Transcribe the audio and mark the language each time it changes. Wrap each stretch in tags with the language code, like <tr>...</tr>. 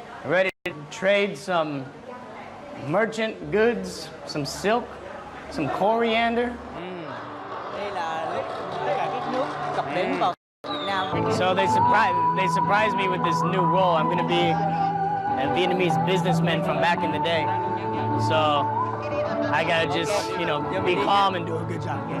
<en>Ready to trade some merchant goods, some silk, some coriander.</en> <vi>Đây là lúc tất cả các nước cập bến vào Việt Nam.</vi> <en>So they surprised me with this new role. I'm going to be a Vietnamese businessman from back in the day. So I gotta just, be calm and do a good job.</en>